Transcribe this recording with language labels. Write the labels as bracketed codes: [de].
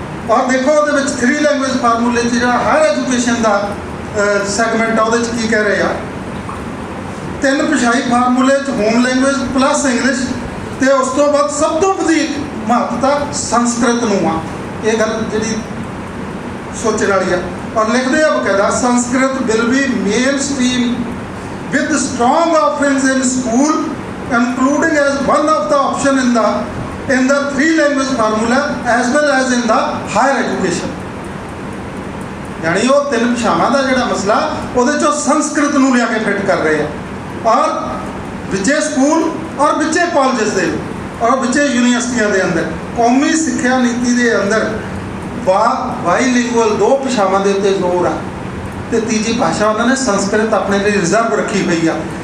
[pa] ਔਰ ਦੇਖੋ ਉਹਦੇ ਵਿੱਚ 3 ਲੈਂਗੁਏਜ ਫਾਰਮੂਲੇ 'ਚ ਜਿਹੜਾ ਹਾਇਰ ਐਜੂਕੇਸ਼ਨ ਦਾ ਸੈਗਮੈਂਟ ਆ ਉਹਦੇ 'ਚ ਕੀ ਕਹਿ ਰਹੇ ਆ, 3 ਭਾਸ਼ਾਈ ਫਾਰਮੂਲੇ 'ਚ ਹੋਮ ਲੈਂਗੁਏਜ ਪਲੱਸ ਇੰਗਲਿਸ਼, ਅਤੇ ਉਸ ਤੋਂ ਬਾਅਦ ਸਭ ਤੋਂ ਵਧੇਰੇ ਮਹੱਤਤਾ ਸੰਸਕ੍ਰਿਤ ਨੂੰ ਆ। ਇਹ ਗੱਲ ਜਿਹੜੀ ਸੋਚਣ ਵਾਲੀ ਆ। ਔਰ ਲਿਖਦੇ ਆ ਬਕਾਇਦਾ, [en] Sanskrit will be mainstream with strong offerings in school including as one of the option in the 3 language formula as well as in the higher education। [pa] यानी वो 3 भाषावां ਦਾ ਜਿਹੜਾ ਮਸਲਾ ਉਹਦੇ 'ਚੋਂ ਸੰਸਕ੍ਰਿਤ ਨੂੰ ਲਿਆ ਕੇ ਫਿੱਟ ਕਰ ਰਹੇ ਆ। ਔਰ ਵਿੱਚੇ ਸਕੂਲ ਔਰ ਵਿੱਚੇ ਕਾਲਜਸ ਦੇ ਔਰ ਵਿੱਚੇ ਯੂਨੀਵਰਸਿਟੀਆਂ ਦੇ ਅੰਦਰ ਕੌਮੀ ਸਿੱਖਿਆ ਨੀਤੀ ਦੇ ਅੰਦਰ ਬਾਈਲਿੰਗੁਅਲ 2 ਭਾਸ਼ਾਵਾਂ ਦੇ ਉੱਤੇ ਜ਼ੋਰ ਆ, ਅਤੇ ਤੀਜੀ ਭਾਸ਼ਾ ਉਹਨਾਂ ਨੇ ਸੰਸਕ੍ਰਿਤ ਆਪਣੇ ਲਈ ਰਿਜ਼ਰਵ ਰੱਖੀ ਹੋਈ ਆ।